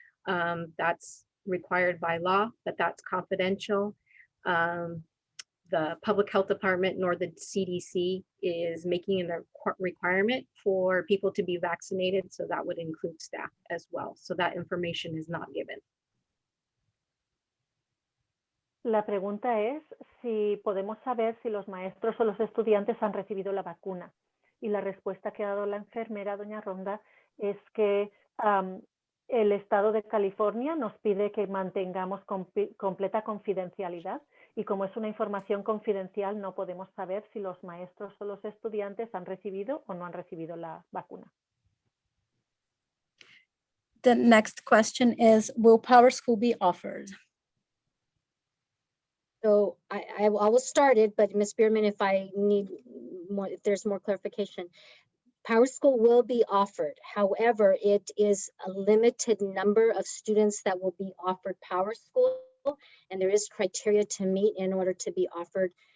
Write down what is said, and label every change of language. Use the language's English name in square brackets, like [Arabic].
[English] That's required by law, but that's confidential. The Public Health Department nor the CDC is making a requirement for people to be vaccinated, so that would include staff as well. So that information is not given. [Spanish] La pregunta es si podemos saber si los maestros o los estudiantes han recibido la vacuna. Y la respuesta que ha dado la enfermera, doña Ronda, es que el estado de California nos pide que mantengamos completa confidencialidad, y como es una información confidencial no podemos saber si los maestros o los estudiantes han recibido o no han recibido la vacuna. [English] The next question is, will PowerSchool be offered? So I will start it, but Ms. Bierman, if I need more, if there's more clarification. PowerSchool will be offered. However, it is a limited number of students that will be offered PowerSchool, and there is criteria to meet in order to be offered.